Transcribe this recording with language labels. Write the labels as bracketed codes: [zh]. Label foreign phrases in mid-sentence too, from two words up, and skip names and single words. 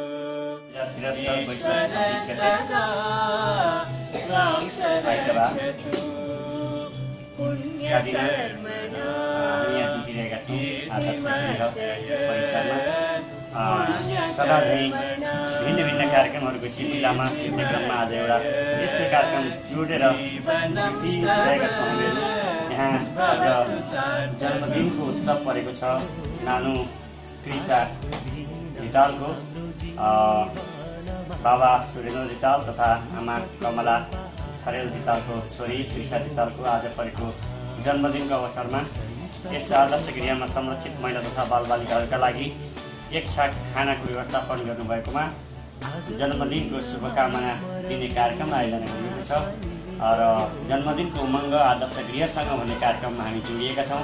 [sa] ईश्वर सदा त्वां च रक्षतु पुण्यकर्मणा [ne] सदा भिन्न भिन्न कार्यक्रमहरूको सिलसिलामा एउटा क्रममा आज एउटा यस्तै कार्यक्रम जोडेर जुटिरहेका छौँ। यहाँ आज जन्मदिनको उत्सव परेको छ नानु कृषा धितालको। बाबा सुरेन्द्र धिताल तथा आमा कमला खरेल धितालको छोरी कृषा धितालको आज परेको जन्मदिनको अवसरमा यस आदर्श गृहमा संरक्षित महिला तथा बालबालिकाहरूका लागि एक छाक खानाको व्यवस्थापन गर्नुभएकोमा जन्मदिनको शुभकामना दिने कार्यक्रम आयोजना गरिएको छ र जन्मदिनको उमङ्ग आदर्श गृहसँग भन्ने कार्यक्रममा हामी जोडिएका छौँ।